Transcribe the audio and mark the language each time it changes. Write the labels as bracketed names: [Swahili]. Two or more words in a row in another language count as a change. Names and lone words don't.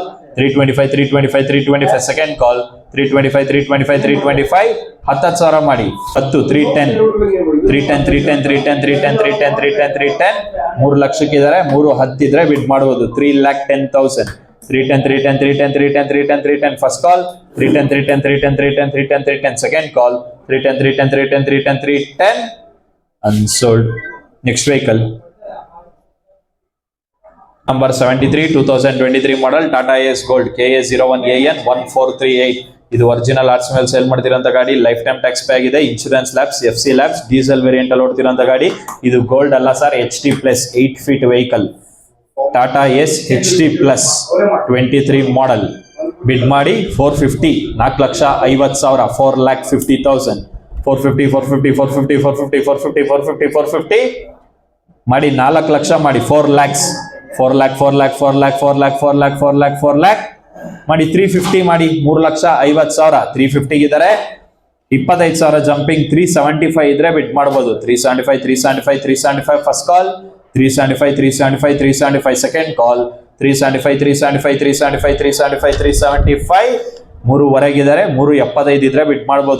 [Kannada] 325, 325, 325 [English] second call. [Kannada] 325, 325, 325 10,000 ಮಾಡಿ 10, 310, 310, 310, 310, 310, 310, 310, 310 3 ಲಕ್ಷಕ್ಕಿದ್ದಾರೆ. 310 ಇದ್ರೆ ಬಿಡ್ ಮಾಡ್ಬೋದು. 3,10,000. 310, 310, 310, 310, 310, 310 [English] first call. [Kannada] 310, 310, 310, 310, 310, 310 [English] second call. [Kannada] 310, 310, 310, 310, 310 unsold. [English] Next vehicle number 73 2023 model Tata AS Gold KA 01AN 1438. [Kannada] ಇದು [English] original RC [Kannada] ಮೇಲೆ ಸೇಲ್ ಮಾಡ್ತಿರೋಂಥ ಗಾಡಿ. [English] life time tax pay [Kannada] ಆಗಿದೆ, [English] insurance lapse, FC lapse, diesel variant [Kannada] ಅಲ್ಲಿ ಓಡ್ತಿರೋಂಥ ಗಾಡಿ. ಇದು ಗೋಲ್ಡ್ ಅಲ್ಲ ಸರ್, [English] HT plus 8 feet vehicle. [Kannada] ಟಾಟಾ ಎಸ್ HT ಪ್ಲಸ್ 23 ಮಾಡೆಲ್. ಬಿಡ್ ಮಾಡಿ 450, 4,50,000, 4,50,000, 450, 450, 450, 450, 450, 450, 450 ಮಾಡಿ 4 ಲಕ್ಷ ಮಾಡಿ 4 lakhs, 4 lakh, 4 lakh, 4 lakh, 4 lakh, 4 lakh, 4 lakh, 4 lakh ಮಾಡಿ 350 ಮಾಡಿ 3,50,000. 350 ಇದ್ದಾರೆ. 25,000 ಜಂಪಿಂಗ್. 375 ಇದ್ರೆ ಬಿಡ್ ಮಾಡ್ಬೋದು. 375, 375, 375 [English] first call. [Kannada] 375, 375, 375 [English] second call. [Kannada] 375, 375, 375, 375, 375 3.5 375 ಇದ್ರೆ ಬಿಡ್ ಮಾಡ್ಬೋದು.